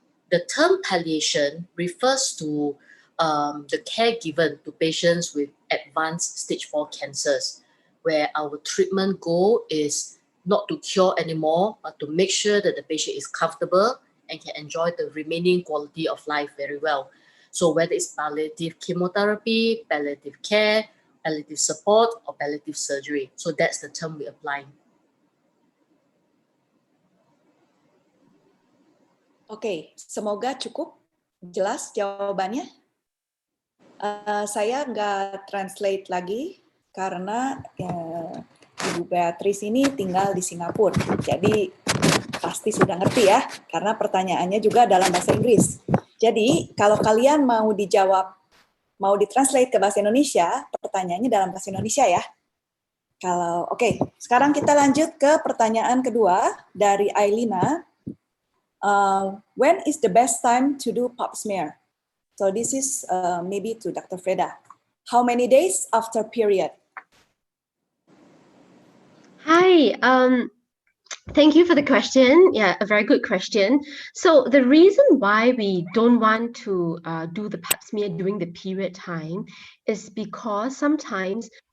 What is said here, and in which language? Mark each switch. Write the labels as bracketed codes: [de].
[en] The term palliation refers to the care given to patients with advanced stage 4 cancers, where our treatment goal is not to cure anymore, but to make sure that the patient is comfortable and can enjoy the remaining quality of life very well. So whether it's palliative chemotherapy, palliative care, palliative support, or palliative surgery. So that's the term we apply. [id] Oke, semoga cukup jelas jawabannya. Saya nggak translate lagi karena Ibu Beatrice ini tinggal di Singapura. Jadi pasti sudah ngerti ya, karena pertanyaannya juga dalam bahasa Inggris. Jadi kalau kalian mau dijawab, mau ditranslate ke bahasa Indonesia, pertanyaannya dalam bahasa Indonesia ya. Oke, sekarang kita lanjut ke pertanyaan kedua dari Ailina. [en] When is the best time to do pap smear? So this is maybe to Dr. Freda. How many days after period? Hi, thank you for the question. Yeah, a very good question. So the reason why we don't want to do the pap smear during the period time is because sometimes